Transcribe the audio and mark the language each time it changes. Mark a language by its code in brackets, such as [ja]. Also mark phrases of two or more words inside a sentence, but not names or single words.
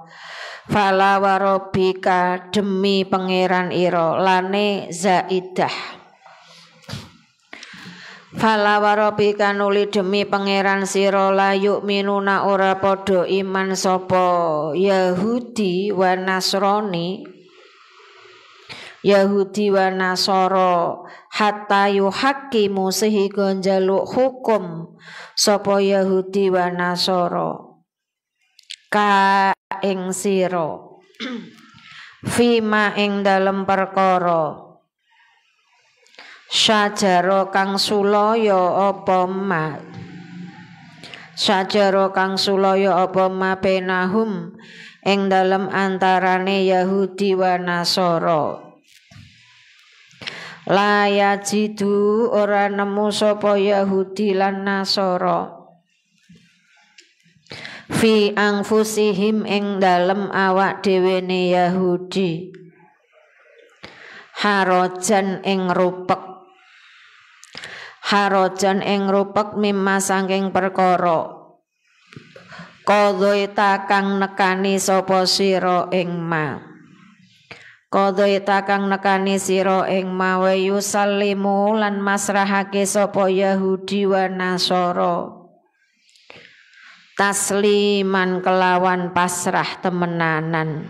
[ar] Fala warabbika [jv] demi pangeran ira lane zaidah. [ar] Fala warabbika [jv] nuli demi pangeran sira [ar] la yu'minuna [jv] ora padha iman sapa [ar] Yahudi wa Nasrani Yahudi wa Nasara hatta yuhaqqimu [jv] sehingga njaluk hukum sapa [ar] Yahudi wa Nasara [jv] ka ing sira fima ing dalem perkara syajara kang sulaya apa [ar] ma syajara [jv] kang sulaya apa ma benahum ing dalem antarane [ar] Yahudi wa Nasara. La yajidu [jv] ora nemu sapa Yahudi lan Nasara [ar] fi anfusihim [jv] ing dalem awak dhewene Yahudi harajan ing rupek mimma saking perkara qadhaita kang nekani sapa sira ing ma Qadhaita kang nekani sira ing [ar] mawa yusallimu [jv] lan masrahake sapa [ar] Yahudi wa Nasara tasliman [jv] kelawan pasrah temenanan.